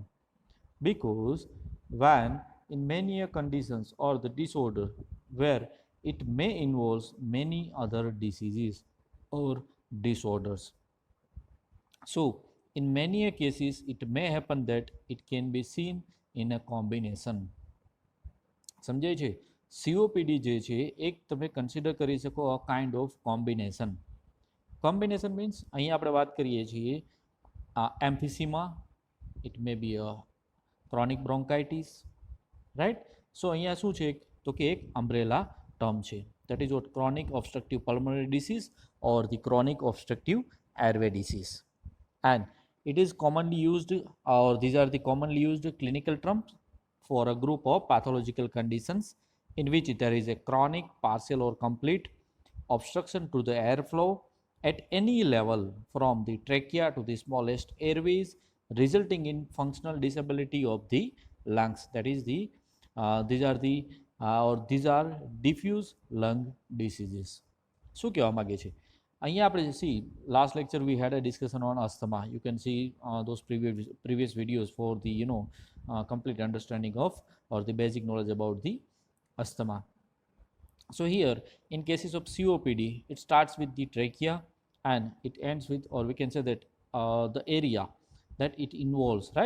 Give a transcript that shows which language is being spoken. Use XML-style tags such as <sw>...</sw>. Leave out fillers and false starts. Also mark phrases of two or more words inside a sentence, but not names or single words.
<en>Because when in many conditions or the disorder where it may involve many other diseases or disorders. So in many cases it may happen that it can be seen in a combination.</en> <gu>સમજાય છે COPD જે છે એક તમે કન્સિડર કરી શકો</gu> <en>a kind of combination means</en> <gu>અહીંયા આપણે વાત કરીએ છીએ એમ્ફિસીમા,</gu> <en>it may be a chronic bronchitis, right.</en> <gu>સો અહીંયા શું છે તો કે એક</gu> <en>umbrella term</en> <gu>છે,</gu> <en>that is what chronic obstructive pulmonary disease or the chronic obstructive airway disease, and it is commonly used, or these are the commonly used clinical terms for a group of pathological conditions in which there is a chronic, partial or complete obstruction to the airflow at any level from the trachea to the smallest airways, resulting in functional disability of the lungs. That is the these are diffuse lung diseases.</en> <gu>શું કહેવા માગે છે અહીંયા આપણે</gu> <en>see last lecture we had a discussion on asthma. You can see those previous videos for the complete understanding of or the basic knowledge about the asthma. So here in cases of COPD it starts with the trachea and it ends with, or we can say that the area that it involves, right?</en>